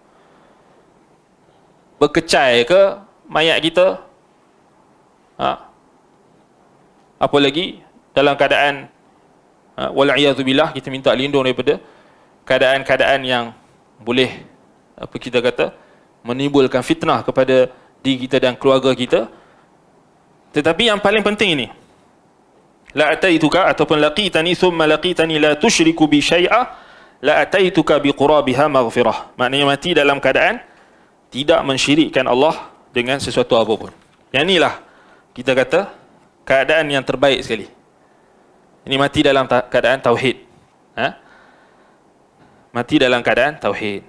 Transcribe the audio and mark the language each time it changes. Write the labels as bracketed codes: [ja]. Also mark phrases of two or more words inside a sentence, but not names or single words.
[ms] Berkecai ke mayat kita, apa lagi dalam keadaan wal'iyadzubillah, kita minta lindung daripada keadaan-keadaan yang boleh apa kita kata menimbulkan fitnah kepada diri kita dan keluarga kita. Tetapi yang paling penting ini, [ar] لا أتيتك أو لقيتني ثم لقيتني لا تشرك بي شيئا لا أتيتك بقرابها مغفرة. [ms] Maknanya mati dalam keadaan tidak mensyirikkan Allah dengan sesuatu apapun. Yang inilah kita kata keadaan yang terbaik sekali. Ini mati dalam keadaan tauhid. Mati dalam keadaan tauhid.